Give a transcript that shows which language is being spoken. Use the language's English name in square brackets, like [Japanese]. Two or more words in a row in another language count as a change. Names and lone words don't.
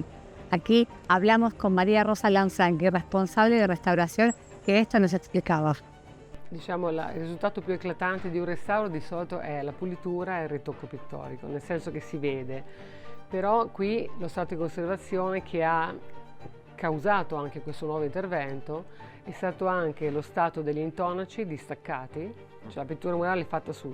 [Spanish] Aquí hablamos con María Rosa Lanzanghi, responsable de restauración, que esto nos explicaba. [Italian] Diciamo, il risultato più eclatante di un restauro di solito è la pulitura e il ritocco pittorico, nel senso che si vede, però qui lo stato di conservazione che ha causato anche questo nuovo intervento è stato anche lo stato degli intonaci distaccati, cioè la pittura murale è fatta su